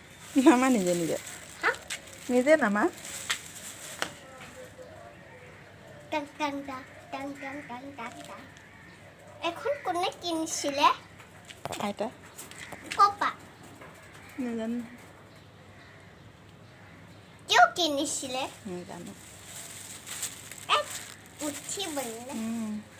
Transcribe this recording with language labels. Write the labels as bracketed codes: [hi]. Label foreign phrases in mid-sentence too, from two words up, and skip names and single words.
[as] নামা নিজে নিজে হা নিজে নামা টাং টাং টাং টাং টাং টাং টাং টাং এখন কোনে কিনিছিলে আইতা কপা নাজানো কিয় কিনিছিলে নাজানো এক উঠি বলে উম,